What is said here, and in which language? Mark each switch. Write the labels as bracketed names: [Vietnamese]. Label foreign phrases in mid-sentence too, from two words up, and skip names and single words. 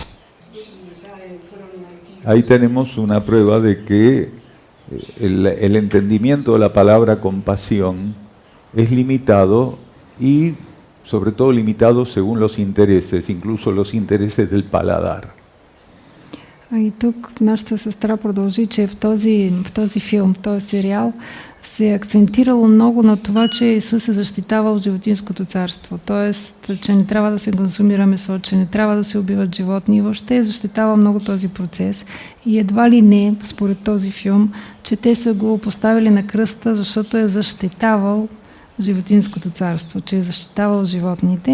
[Spanish] Ahí tenemos una prueba de que el entendimiento de la palabra compasión es limitado y sobre todo limitado según los intereses, incluso los intereses del paladar. [Bulgarian] И тук нашата сестра продължи, че в този филм, този сериал, се е акцентирало много на това, че Исус е защитавал животинското царство. Тоест, че не трябва да се консумира месо, че не трябва да се убиват животни. И въобще е защитавал много този процес. И едва ли не, според този филм, че те са го поставили на кръста, защото е защитавал животинското царство, че е защитавал животните.